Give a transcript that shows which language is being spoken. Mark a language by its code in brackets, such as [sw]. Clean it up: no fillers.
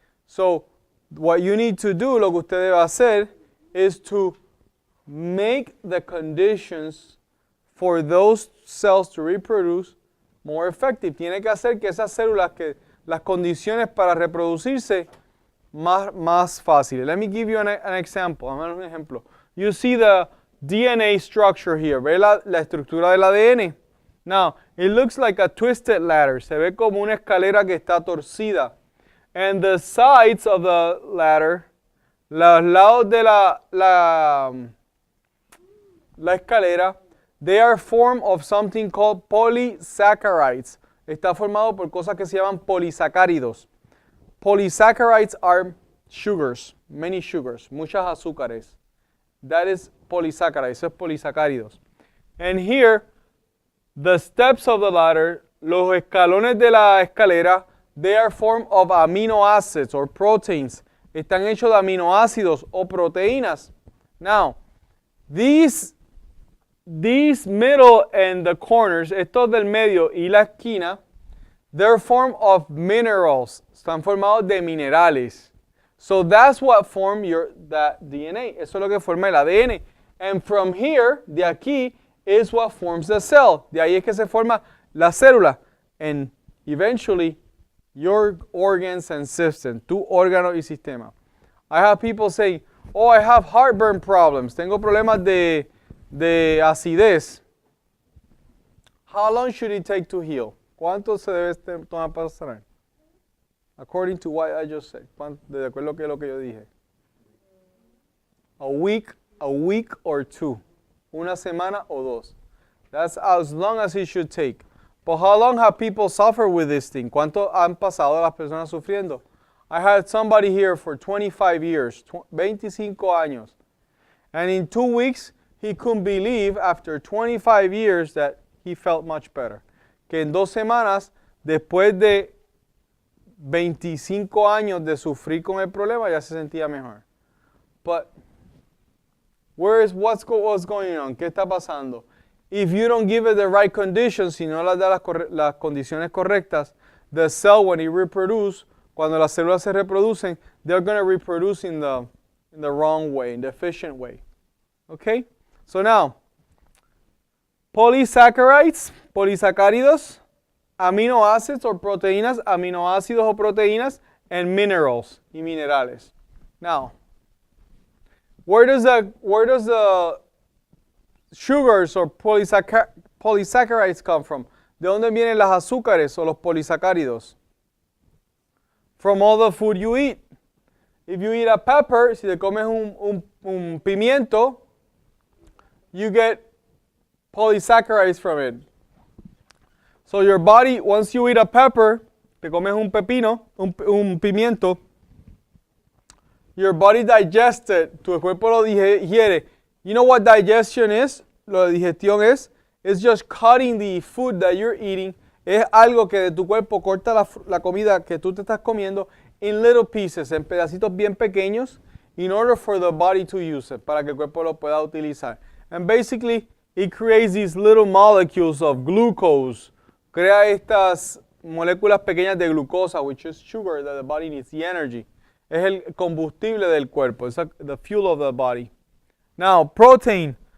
[en] So what you need to do, [es] lo que usted debe hacer, [en] is to make the conditions for those cells to reproduce more effective. [es] Tiene que hacer que esas células, que las condiciones para reproducirse más fáciles. [en] Let me give you an example. [es] Dame un ejemplo. [en] You see the DNA structure here. [es] ¿Ve la estructura del ADN? [en] Now, it looks like a twisted ladder. [es] Se ve como una escalera que está torcida. [en] And the sides of the ladder, [es] los lados de la escalera, [en] they are formed of something called polysaccharides. [es] Está formado por cosas que se llaman polisacáridos. [en] Polysaccharides are sugars, many sugars, [es] muchas azúcares. [en] That is polysaccharides, [es] eso es polisacáridos. [en] And here, the steps of the ladder, [es] los escalones de la escalera, [en] they are formed of amino acids or proteins. [es] Están hechos de aminoácidos o proteínas. [en] Now, these middle and the corners, [es] estos del medio y la esquina, [en] they're formed of minerals. [es] Están formados de minerales. [en] So that's what form that DNA. [es] Eso es lo que forma el ADN. [en] And from here, [es] de aquí, [en] is what forms the cell. [es] De ahí es que se forma la célula. [en] And eventually, your organs and system, [es] tu órgano y sistema. [en] I have people say, oh, I have heartburn problems. [es] Tengo problemas de acidez. [en] How long should it take to heal? [es] ¿Cuánto se debe tomar para sanar? [en] According to what I just said. [es] De acuerdo a lo que yo dije. [en] A week or two. [es] Una semana o dos. [en] That's as long as it should take. But how long have people suffered with this thing? [es] ¿Cuánto han pasado las personas sufriendo? [en] I had somebody here for 25 years, 25 años. And in 2 weeks, he couldn't believe after 25 years that he felt much better. [es] Que en 2 semanas, después de 25 años de sufrir con el problema, ya se sentía mejor. [en] But what's going on? [es] ¿Qué está pasando? [en] If you don't give it the right conditions, [es] si no le das las condiciones correctas, [en] the cell, when it reproduces, [es] cuando las células se reproducen, [en] they're going to reproduce in the wrong way, in the efficient way. Okay? So now, polysaccharides, polisacáridos, amino acids or proteínas, [es] aminoácidos o proteínas, [en] and minerals, [es] y minerales. [en] Now, where does the sugars or polysaccharides come from? [es] ¿De dónde vienen las azúcares o los polisacáridos? [en] From all the food you eat. If you eat a pepper, [es] si te comes un pimiento, [en] you get polysaccharides from it. So your body, once you eat a pepper, [es] te comes un pepino, un pimiento, [en] your body digests it, [es] tu cuerpo lo digiere. [en] You know what digestion is? [es] Lo de digestión es? [en] It's just cutting the food that you're eating. [es] Es algo que de tu cuerpo corta la comida que tú te estás comiendo [en] in little pieces, [es] en pedacitos bien pequeños, [en] in order for the body to use it, [es] para que el cuerpo lo pueda utilizar. [en] And basically, it creates these little molecules of glucose. [es] Crea estas moléculas pequeñas de glucosa, [en] which is sugar that the body needs, the energy. [es] Es el combustible del cuerpo, [en] it's the fuel of the body. Now, protein.